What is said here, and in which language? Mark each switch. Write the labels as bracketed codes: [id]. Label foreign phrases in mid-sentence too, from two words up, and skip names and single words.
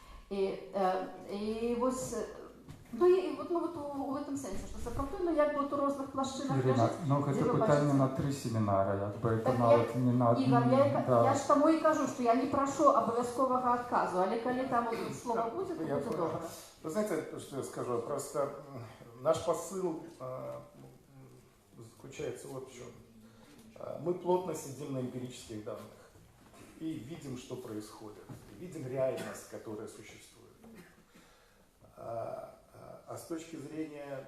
[be] І вось, ну і вот у гэтым сэнсе, што сапраўды, як бы у розных плашчынах Ірина, ну гэта пытанне на 3 семінары, як бы это нават не на адну. Ігор, я ж таму і кажу, што я не прашу абавязковага адказу, але калі там слова будзе, то будзе добра. [ru] Вы знаете, что я скажу? Просто наш посыл заключается вот в чем. Мы плотно сидим на эмпирических данных и видим, что происходит. Видим реальность, которая существует. А с точки зрения...